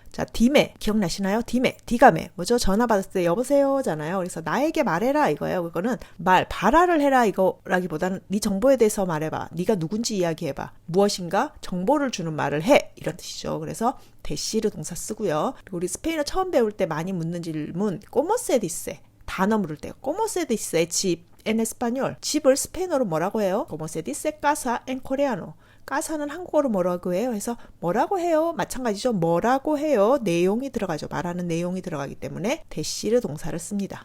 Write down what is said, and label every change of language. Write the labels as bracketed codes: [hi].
[ko] 자, 디메 기억나시나요? 디메, 디가메 뭐죠? 전화 받았을 때 여보세요잖아요. 그래서 나에게 말해라 이거예요. 그거는 발화를 해라 이거라기보다는 네 정보에 대해서 말해봐. 네가 누군지 이야기해봐. 무엇인가 정보를 주는 말을 해 이런 뜻이죠. 그래서 대시르 동사 쓰고요. 그리고 우리 스페인어 처음 배울 때 많이 묻는 질문 [es] ¿Cómo se dice? 단어 물을 때 ¿Cómo se dice 집 en español? [ko] 집을 스페인어로 뭐라고 해요? [es] ¿Cómo se dice casa en coreano? [ko] 가사는 한국어로 뭐라고 해요? 해서 뭐라고 해요? 마찬가지죠. 뭐라고 해요? 내용이 들어가죠. 말하는 내용이 들어가기 때문에 대시르 동사를 씁니다.